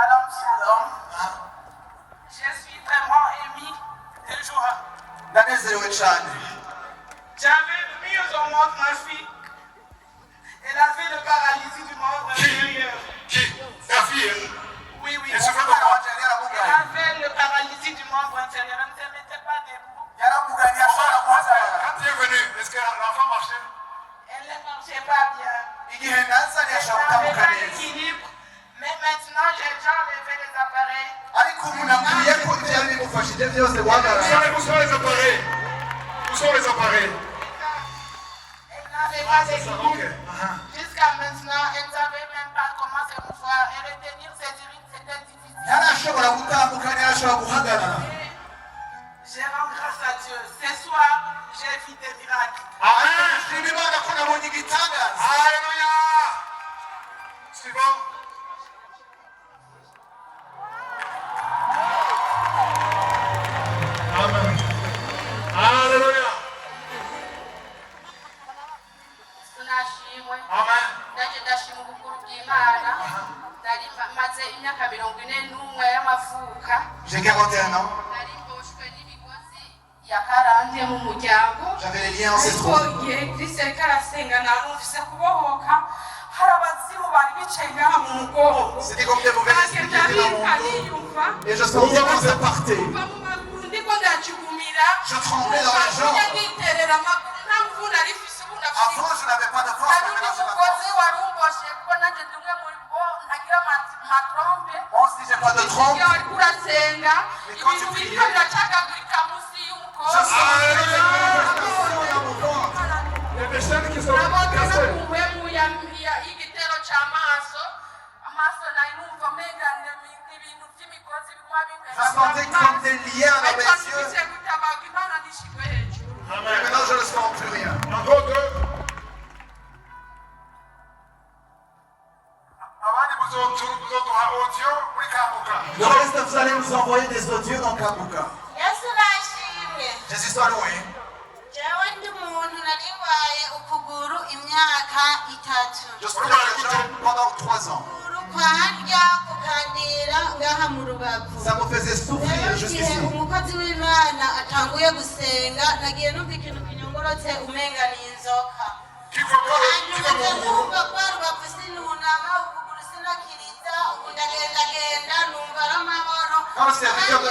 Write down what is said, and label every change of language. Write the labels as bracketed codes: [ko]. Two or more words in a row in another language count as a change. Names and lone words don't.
[fr] Shalom. Je suis vraiment ému de joie. [rn] ndanezerewe cyane. [fr] J'avais mis au monde ma fille. Elle avait le paralysie du membre inférieur. Qui? Ta fille, hein? Oui, oui. Elle se fait Elle comment? avait le paralysie du membre inférieur. Elle ne se mettait pas debout. Quand tu es venu, est-ce que l'enfant marchait? Elle ne marchait pas bien. [rn] igihe naza [fr] Elle [rn] ntiyashobora [fr] n'avait [rn] gutambuka [fr] pas [rn] neza, [fr] d'équilibre. Mais maintenant, j'ai déjà enlevé les appareils. [rn] ariko ubu nabwiye ko ibyo yari bimufashije byose [fr] Où [rn] guhagarara. [fr] sont les appareils? Où sont les appareils? Elle n'avait pas Ok. d'équilibre. Jusqu'à maintenant, elle ne savait même pas comment se mouvoir. Et retenir ses urines, c'était difficile. [rn] ntarashobora gutambuka, ntiyashobora guhagarara. [fr] Je rends grâce à Dieu. Ce soir, j'ai vu des miracles. Amen. [rn] Nshima Imana ko nabonye igitangaza. [fr] Alléluia. Suivant. Amen. Alléluia. [rn] Tunashimwe. Amen. Ndaje ndashima ubukuru bw'Imana. Nari maze imyaka 41 y'amavuka. [fr] J'ai 41 ans, [rn] Nari mboshwe n'imigozi ya karande mu muryango. [fr] j'avais les liens [rn] Ariko [fr] ancestraux. [rn] igihe Kristo yariko arasenga narumvise kubohoka. Hari abazimu bari bicaye ngaha mu mugongo. [fr] C'était comme des mauvais esprits qui étaient dans mon dos. Et je sentais que ça partait. [rn] Kuva mu maguru ndiko ndajugumira. [fr] Je tremblais dans les jambes. [rn] Niterera amaguru nta mvu nari mfise ubu ndafise. [fr] Avant, je n'avais pas de force, [rn] Hari [fr] mais [rn] undi [fr] maintenant j'ai la [rn] mugozi [fr] force. [rn] wari umboshe kuko nanjye ndi umwe muri bo ntagira matrompe. [fr] Bon, si j'ai pas de trompe, [rn] Iyo ariko urasenga [fr] quand [rn] ibintu [fr] tu [rn] biriko [fr] priais, [rn] biracagagurika munsi [fr] je [rn] y'umukozi. [fr] sentais que les manifestations dans mon ventre. Il y a des chaînes qui sont [rn] Nabonye no [fr] cassées. [rn] ku mpemu y'igitero c'amaso. Amaso nari numva umenga ni ibintu vy'imigozi biguma [fr] Je sentais comme des liens dans mes [rn] ariko [fr] yeux. [rn] nifise gutabaga Imana nishigwe hejuru. [fr] Et Amen. maintenant, je ne sens plus rien. Encore deux. [rn] Abandi muzoduha audio muri Kambuka. [fr] Le reste, vous allez nous envoyer des audios dans Kabuka. [rn] yesu nashimwe. [fr] Jésus soit loué. [rn] jewe ndi umuntu naribaye ukuguru imyaka 3. [fr] Je suis dans les jambes pendant 3 ans. [rn] ukuguru kwarya kukandira ngaha mu rubavu. [fr] Ça me faisait souffrir [rn] rero igihe [fr] jusqu'ici. [rn] umukozi w'imana atanguye gusenga nagiye numva ikintu kinyongorotse umenga ni inzoka. hanyuma nza numva kwa rubavu sinunama ukuguru sinakiriza ubu ndagendagenda numva ari amahoro. [fr] Quand le serviteur [rn] kandi